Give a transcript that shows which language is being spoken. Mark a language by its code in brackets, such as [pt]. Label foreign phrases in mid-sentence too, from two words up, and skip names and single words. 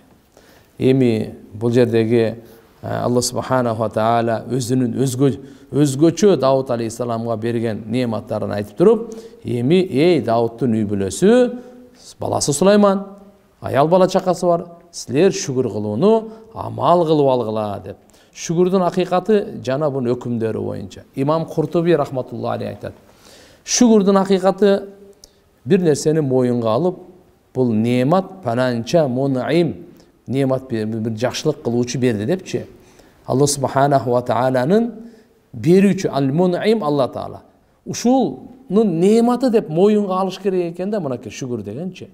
[ky] Эми бул жердеги [ar] الله سبحانه وتعالى [ky] өзүнүн өзгөчө Давуд алейхиссаламга берген неаматтарын айтып туруп, эми эй Давудтун үй бүлөсү, баласы Сулайман, аял бала чакасы бар, силер шүгүр кылууну амал кылып алгыла деп. Шүгүрдүн акыйкаты жана бунун өкүмдөрү боюнча имам Куртуби [ar] رحمة الله عليه [ky] айтат. Шүгүрдүн акыйкаты бир нерсени моюнга алып, бул неамат пананча мунайм, неамат бир жакшылык кылуучу берди депчи. [ar] الله سبحانه وتعالى [ky] берүүчү ал-мунайм Алла таала. Ушунун неаматы деп моюнга алыш керек экен да, мынакей шүгүр дегенчи.